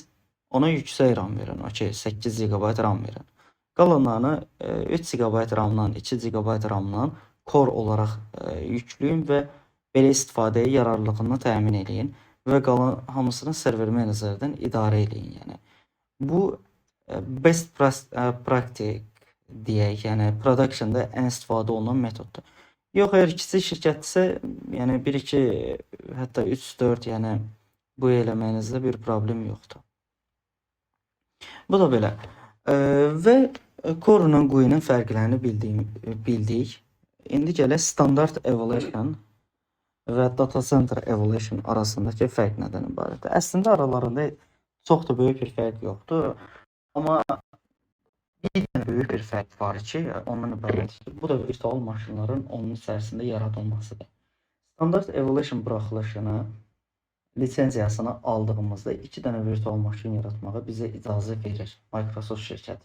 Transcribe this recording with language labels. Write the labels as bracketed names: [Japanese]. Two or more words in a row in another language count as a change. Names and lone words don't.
[Azerbaijani] Ona yüksək RAM verin, 8 GB RAM verin. Qalanlarını 3 GB RAM-dan, 2 GB RAM-dan core olaraq yükləyin və belə istifadəyə yararlılığını təmin edin və qalan hamısını server managerdən idarə edin. Yəni bu [English] best practice [Azerbaijani] deyək, yəni productionda ən istifadə olunan metoddur. Yox, əgər kiçik şirkətdirsə, yəni 1-2, hətta 3-4, yəni bu eləməyinizdə bir problem yoxdur. Bu da belə. Və core ilə GUI-nin fərqlərini bildik. İndi gələk standart evaluation və data center evaluation arasındakı fərq nədən ibarətdir? Əslində aralarında çox da böyük bir fərq yoxdur. Amma bir dənə böyük bir fərq var ki, ondan ibarətdir. Bu da virtual maşınların onun içərisində yaradılmasıdır. Standart evaluation buraxılışını, lisenziyasını aldığımızda 2 dənə virtual maşın yaratmağa bizə icazə verir Microsoft şirkəti.